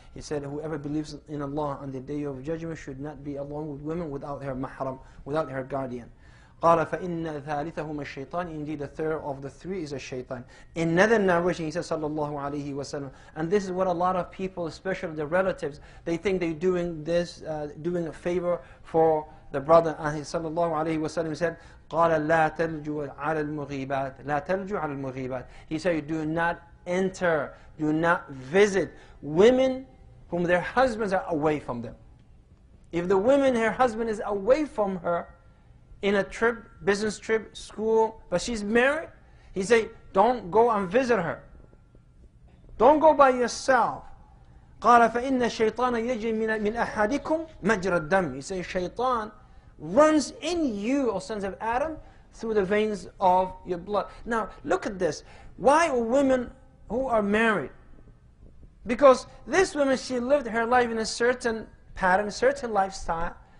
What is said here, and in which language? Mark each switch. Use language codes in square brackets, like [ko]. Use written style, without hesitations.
[en] He said, whoever believes in Allah on the day of judgment should not be along with women without her mahram, without her guardian. [ar] قال فإن ثالثهما الشيطان. [en] Indeed, the third of the three is a shaitan. In another narration, he says, sallallahu alayhi wa sallam, and this is what a lot of people, especially the relatives, they think they're doing this, doing a favor for the brother. And he sallallahu alayhi wa sallam said, [ar] قال لا تلجوا على المغيبات. لا تلجوا على المغيبات. [en] He said, do not enter, do not visit women whom their husbands are away from them. If the woman, her husband is away from her, in a trip, business trip, school, but she's married, he said, don't go and visit her. Don't go by yourself. [ar] قال فإن الشيطان يجري من أحدكم مجرى الدم. [en] He says, shaitan runs in you, O sons of Adam, through the veins of your blood. Now, look at this. Why are women who are married? Because this woman, she lived her life in a certain pattern, a certain lifestyle.